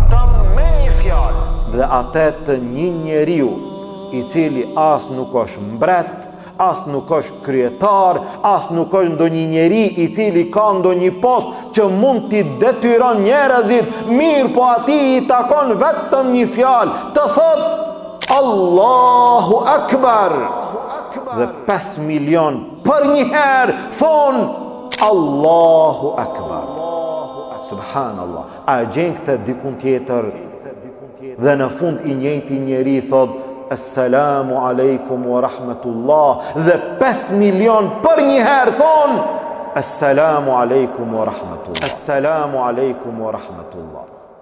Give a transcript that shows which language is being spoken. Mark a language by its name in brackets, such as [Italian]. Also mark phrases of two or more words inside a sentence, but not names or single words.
[Albanian] Dhe atë të një njeriu i cili as nuk është mbret, as nuk është kryetar, as nuk është ndonjë njeri i cili ka ndonjë post që mund t'i detyron njerëzit, mirë po ati i takon vetëm një fjalë, të thot [Arabic] الله أكبر. [Albanian] Dhe 5 milion për një herë thonë [Arabic] الله أكبر. [Albanian] Subhanallah. A gjen këtë dikun tjetër? Dhe në fund i njëjti njeri thot [Arabic] السلام عليكم ورحمة الله. [Albanian] Dhe 5 milion për një herë thonë [Arabic] السلام عليكم ورحمة الله. السلام عليكم ورحمة الله.